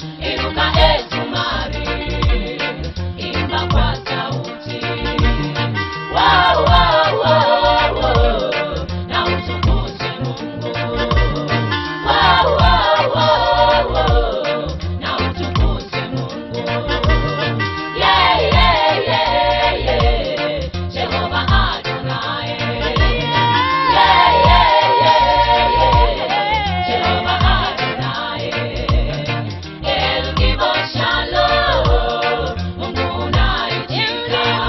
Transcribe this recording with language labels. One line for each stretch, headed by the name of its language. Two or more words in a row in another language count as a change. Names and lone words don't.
Swahili: Inuka, eh, zumari, imba kwa sauti.
English: Wow, wow, wow, wow,
Swahili: na utukuze Mungu.
English: Wow, wow, wow, wow,
Swahili: na utukuze Mungu.
English: Yeah, yeah, yeah, yeah, Jehova Adonai. Yeah, yeah, yeah, yeah, Jehova Adonai.
Hebrew: אל גיבו שלום,
Swahili: Mungu unaitika.